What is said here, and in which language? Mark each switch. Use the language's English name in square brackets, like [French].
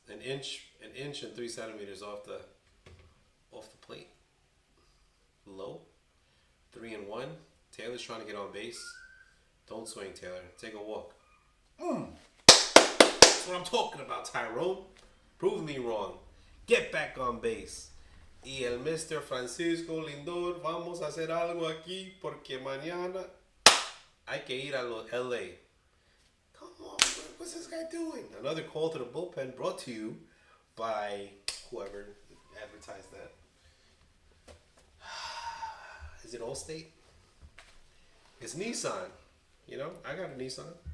[English] An inch and 3 centimeters off the plate. Low. 3-1. Taylor's trying to get on base. Don't swing, Taylor. Take a walk. That's what I'm talking about, Tyrone. Prove me wrong. Get back on base. Y el Mr. [Spanish] Francisco Lindor, vamos a hacer algo aquí porque mañana hay que ir a LA. [English] Come on, what's this guy doing? Another call to the bullpen brought to you by whoever advertised that. Is it Allstate? It's Nissan. You know, I got a Nissan.